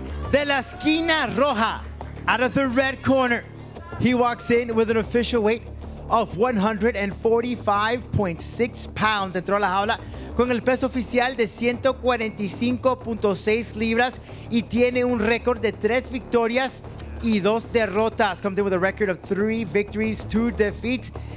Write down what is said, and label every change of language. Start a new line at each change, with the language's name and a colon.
Spanish: De la esquina roja,
English: out of the red corner, he walks in with an official weight of 145.6 pounds.
Spanish: Entró a la jaula con el peso oficial de 145.6 libras y tiene un récord de 3 victorias y 2 derrotas.
English: Comes in with a record of 3 victories, 2 defeats.